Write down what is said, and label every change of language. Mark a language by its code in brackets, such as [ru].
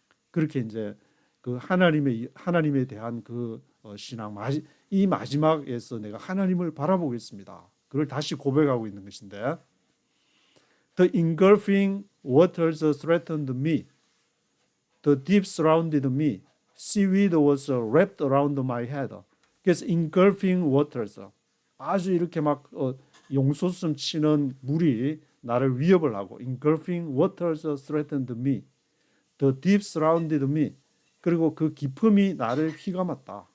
[ko] 그렇게 이제 그 하나님에 대한 그 신앙, 이 마지막에서 내가 하나님을 바라보겠습니다. 그걸 다시 고백하고 있는 것인데, [en] The engulfing waters threatened me. The deep surrounded me. Seaweed was wrapped around my head. [ko] 그래서 engulfing waters, 아주 이렇게 막 용솟음 치는 물이 나를 위협을 하고, [en] engulfing waters threatened me. The deep surrounded me. [ko] 그리고 그 깊음이 나를 휘감았다.